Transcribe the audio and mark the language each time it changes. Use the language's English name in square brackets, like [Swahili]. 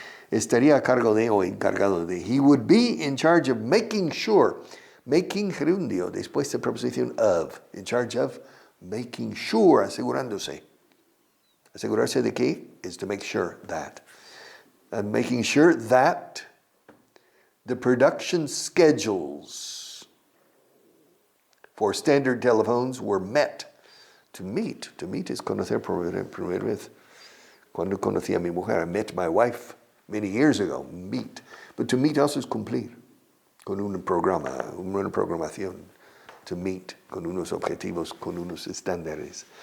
[Spanish] Estaría a cargo de o encargado de. [English] He would be in charge of making sure. [Spanish] Making gerundio, después de preposición of. [English] In charge of making sure, asegurándose. [Spanish] Asegurarse de qué [English] is to make sure that. And making sure that the production schedules for standard telephones were met. [Spanish] To meet es conocer por primera vez. Cuando conocí a mi mujer, [English] I met my wife many years ago, [Spanish] meet. [English] But to meet also [Spanish] es cumplir, con un programa, una programación. To meet, con unos objetivos, con unos estándares.